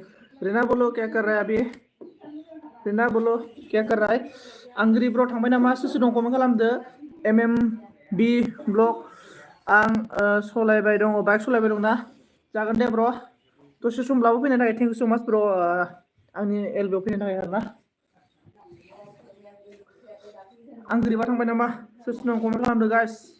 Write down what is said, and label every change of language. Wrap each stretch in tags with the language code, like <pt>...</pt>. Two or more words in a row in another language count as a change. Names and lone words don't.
<hi>रीना बोलो क्या कर रहा है अभी। रीना बोलो क्या कर रहा है।</hi> <brx>आंगुरि ब्र थांबाय नामा सोर दं कमेन्ट खालामदो। MMB ब्लग आं सलायबाय दङ बाइक सलायबाय दं ना जागोन दे ब्र दसे समब्लाबो फैनो थाखाय</brx> <en>thank you so much</en> <brx>ब्र आंनि एलबीआव फैनो थाखाय आरोना। आंगुरिबा थांबाय नामा सोर दं कमेन्ट खालामदो गाइस।</brx>